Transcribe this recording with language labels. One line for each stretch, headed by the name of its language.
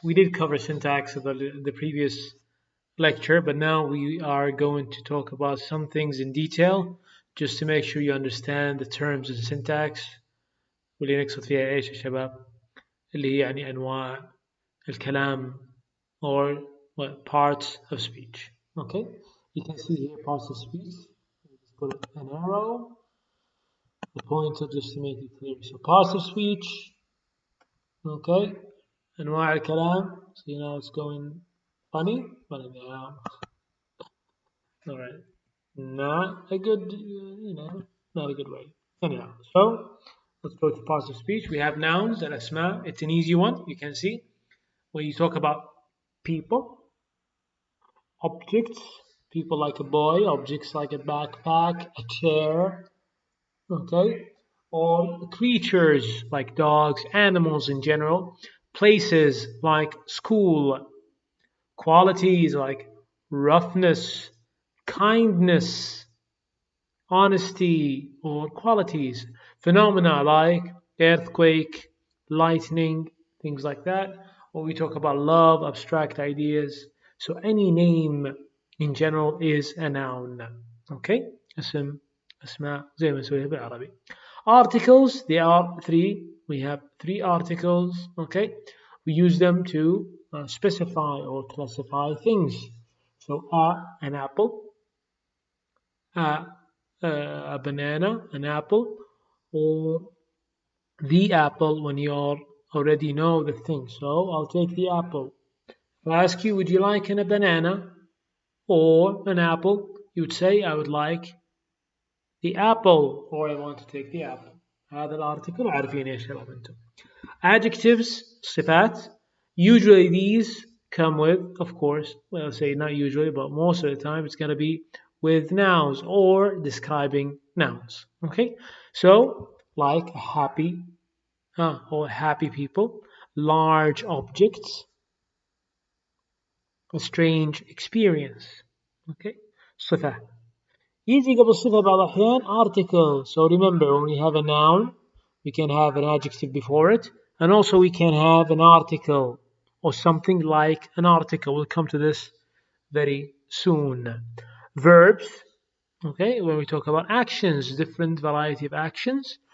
English: We did cover syntax in the previous lecture, but now we are going to talk about some things in detail just to make sure you understand the terms in syntax
Arabic: واللي نقصد فيها ايش يا شباب اللي هي يعني انواع الكلام
English: or what, parts of speech. Okay, you can see here parts of speech. Just put an arrow, the pointer just to make it clear. So parts of speech.
Arabic: Okay, أنواع الكلام.
English: So you know it's going funny, but anyhow, all right, not a good, not a good way. Anyhow, so let's go to parts of speech. We have nouns and asma. It's an easy one. You can see when you talk about people, objects, people like a boy, objects like a backpack, a chair. Okay, or creatures like dogs, animals in general, places like school, qualities like roughness, kindness, honesty, or qualities, phenomena like earthquake, lightning, things like that. Or we talk about love, abstract ideas. So any name in general is a noun. Okay?
Arabic: اسم أسماء زي ما نسويها بالعربي.
English: Articles, there are three. We have three articles. Okay? We use them to specify or classify things. So an apple, a banana, an apple, or the apple when you already know the thing. So I'll take the apple. If I ask you, would you like a banana or an apple? You would say, I would like the apple, or I want to take the apple.
Arabic: هذا الارتكل عارفين ايش شباب انتم.
English: Adjectives, صفات. Usually these come with, of course, well, say not usually, but most of the time it's going to be with nouns or describing nouns. Okay, so like happy or happy people, large objects, a strange experience.
Arabic: Okay, صفة. يجي قبل الصفة بعض الأحيان article.
English: So remember, when we have a noun, we can have an adjective before it, and also we can have an article or something like an article. We'll come to this very soon. Verbs, okay, when we talk about actions, different variety of actions.